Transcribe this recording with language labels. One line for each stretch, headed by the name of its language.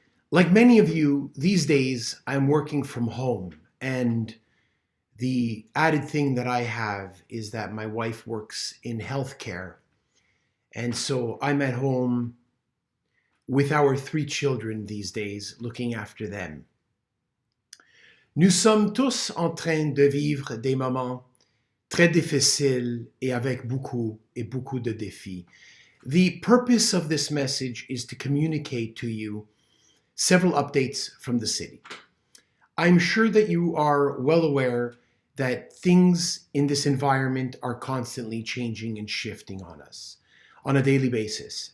English: Like many of you, these days I'm working from home, and the added thing that I have is that my wife works in healthcare, and so I'm at home with our 3 children these days, looking after them.
French: Nous sommes tous en train de vivre des moments très difficiles et avec beaucoup de défis.
English: The purpose of this message is to communicate to you several updates from the city. I'm sure that you are well aware that things in this environment are constantly changing and shifting on us on a daily basis.